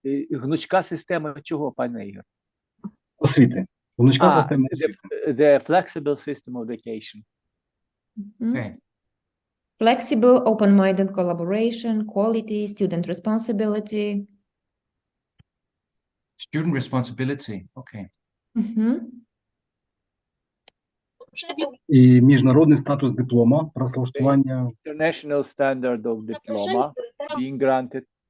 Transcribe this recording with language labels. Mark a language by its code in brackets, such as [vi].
[uk] Гнучка система чого, пане Ігор? Освіти. Гнучка система освіти. [en] The flexible system of education. Okay. Flexible, open-minded collaboration, quality, student responsibility. Student responsibility. Okay. [uk] І міжнародний статус диплома, працевлаштування. [en] International standard of diploma being granted.